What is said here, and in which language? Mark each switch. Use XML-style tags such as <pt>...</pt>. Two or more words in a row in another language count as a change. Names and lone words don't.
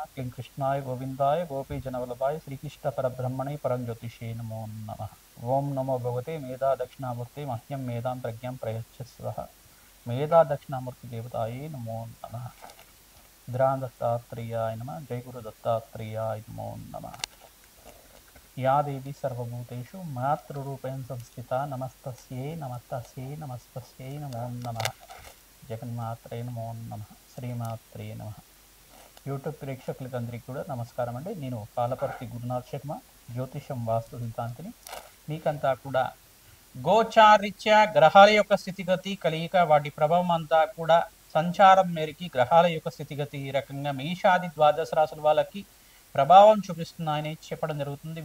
<sa>క్లీం కృష్ణాయ గోవిందాయ గోపీజనవల్లభాయ శ్రీకృష్ణ పరబ్రహ్మణే పరంజ్యోతిషే నమో నమ. ఓం నమో భగవతే మేధా దక్షిణామూర్తి మహ్యం మేధాం ప్రజ్ఞాం ప్రయచ్చస్వ. మేధా దక్షిణామూర్తి దేవతాయే నమో నమ. దత్తాత్రేయాయ నమ. జయ గురు దత్తాత్రేయాయ నమో నమ. या देवी सर्वभूतेषु मातृरूपेण संस्थिता नमस्तस्यै नमस्तस्यै नमस्तस्यै नमो नमः. జగన్మాత్రే నమో నమః. శ్రీమాత్రే నమః.</sa> <te>యూట్యూబ్ ప్రేక్షకులందరికీ కూడా నమస్కారం అండి. నేను పాలపర్తి గురునాథ్ శర్మ, జ్యోతిషం వాస్తు సిద్ధాంతిని. మీకంతా కూడా గోచారిత్య గ్రహాల యొక్క స్థితిగతి కలియిక వాటి ప్రభావం అంతా కూడా సంచారం మేరకి గ్రహాల యొక్క స్థితిగతి ఈ రకంగా మేషాది ద్వాదశ రాశుల వాళ్ళకి ప్రభావం చూపిస్తున్నాయని చెప్పడం జరుగుతుంది.</te>